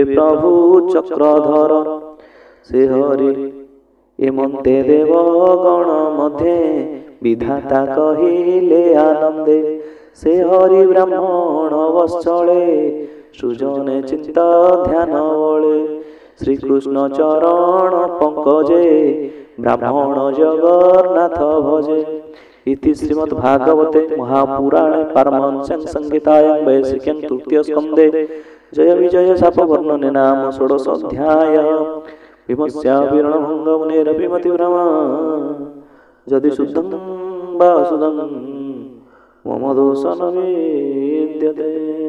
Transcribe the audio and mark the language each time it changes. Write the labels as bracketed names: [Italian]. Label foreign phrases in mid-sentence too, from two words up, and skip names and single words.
[Odia] ପ୍ରଭୁ ଚକ୍ରଧର ସେ ହରି ଏମନ୍ତେ ଦେବ ଗଣ ମଧ୍ୟେ ବିଧାତା କହିଲେ ଆନନ୍ଦେ ସେ ହରି ବ୍ରାହ୍ମଣ ବତ୍ସଳେ ସୃଜନେ ଚିତ୍ତ ଧ୍ୟାନ ବଳେ ଶ୍ରୀକୃଷ୍ଣ ଚରଣ ପଙ୍କଜେ ବ୍ରାହ୍ମଣ ଜଗନ୍ନାଥ ଭଜେ [Sanskrit] इति श्रीमद् भागवते महापुराणे पारमहंस्यां संहितायां वैशिक्यां तृतीय स्कन्धे जय विजय शाप वर्णने नाम षोडशोऽध्याय भीमस्य वीरणभङ्गमुनेरभिमतिभ्रम यदि शुद्धं ବାସୁଦଂ ମମ ଦୋଷନ ବିଦ୍ୟତେ।